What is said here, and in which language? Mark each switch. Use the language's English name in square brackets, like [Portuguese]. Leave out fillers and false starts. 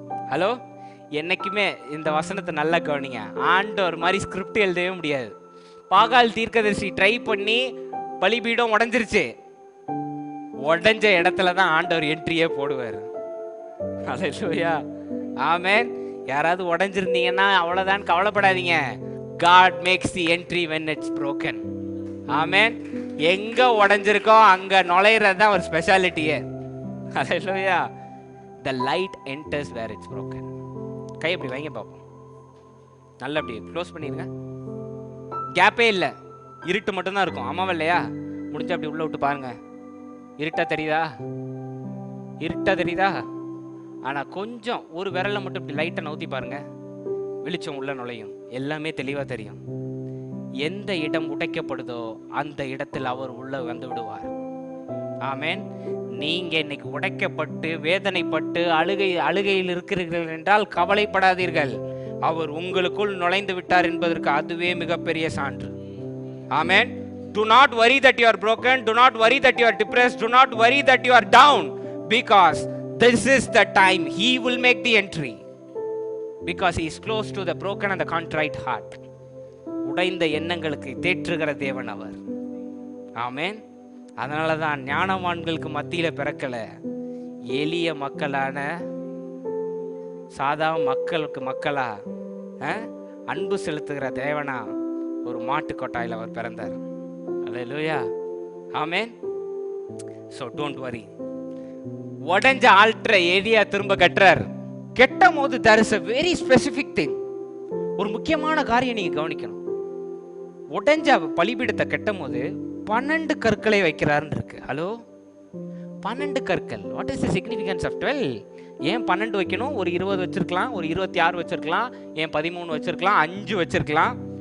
[Tamil] Hello, என்னைக்குமே இந்த வசனத்தை நல்லா கவனிங்க. ஆண்டவர் மாதிரி ஸ்கிரிப்ட் எழுதவே முடியாது. பாகால் தீர்க்கதரிசி ட்ரை பண்ணி பலிபீடம் உடைஞ்சிருச்சு. உடைஞ்ச இடத்துல தான் ஆண்டவர் என்ட்ரியே போடுவார். ஹல்லேலூயா, ஆமென். யாராவது உடைஞ்சிருந்தீங்கன்னா அவ்வளவுதான், கவலைப்படாதீங்க. [English] God makes the entry when it's broken. [Tamil] ஆமென். எங்க உடைஞ்சிருக்கோ அங்க நுழையிறது தான் ஒரு ஸ்பெஷாலிட்டியே. ஹல்லேலூயா. [English] The light enters where it's broken. [Tamil] கை அப்படி வைங்க பாப்போம். நல்லா அப்படி க்ளோஸ் பண்ணிருங்க. கேப்பே இல்லை, இருட்டு மட்டும்தான் இருக்கும். ஆமாவா இல்லையா? முடிஞ்சா அப்படி உள்ள விட்டு பாருங்க, இருட்டா தெரியுதா? இருட்டா தெரியுதா? ஆனா கொஞ்சம் ஒரு விரலை மட்டும் இப்படி லைட்டா நவுத்தி பாருங்க, வெளிச்சம் உள்ள நுழையும், எல்லாமே தெளிவா தெரியும். எந்த இடம் உடைக்கப்படுதோ அந்த இடத்தில் அவர் உள்ள வந்து விடுவார். ஆமென். நீங்க இன்னைக்கு உடைக்கப்பட்டு வேதனைப்பட்டு அழுகையில் இருக்கிறீர்கள் என்றால் கவலைப்படாதீர்கள். அவர் உங்களுக்குள் நுழைந்து விட்டார் என்பதற்கு அதுவே மிகப்பெரிய சான்று. ஆமென். [English] Do not worry that you are broken. Do not worry that you are depressed. Do not worry that you are down, because this is the time he will make the entry, because he is close to the broken and the contrite heart. [Tamil] உடைந்த எண்ணங்களுக்கு தேற்றுகிற தேவன் அவர். ஆமென். அதனால தான் ஞானவான்களுக்கு மத்தியில பிறக்கல, எளிய மக்களான சாதா மக்களா அன்பு செலுத்துகிற தேவனா ஒரு மாட்டு கொட்டாயில் அவர் பிறந்தார். அல்லேலூயா. ஆமென். [English] So don't worry. [Tamil] உடைஞ்ச ஆல்டரை ஏரியா திரும்ப கட்டுறார். கெட்டும் போது [English] there is a very specific thing. [Tamil] ஒரு முக்கியமான காரியம் நீங்க கவனிக்கணும். உடைஞ்ச பலிபீடத்தை கெட்டும் போது 12 கற்களை வைக்கிறாருன்னு இருக்கு. ஹலோ, 12 கற்கள். [English] What is the significance of 12? [Tamil] ஏன் 12 வைக்கணும்? ஒரு 20 வச்சிருக்கலாம், ஒரு 26 வச்சிருக்கலாம், ஏன் 13 வச்சிருக்கலாம், 5 வச்சிருக்கலாம்.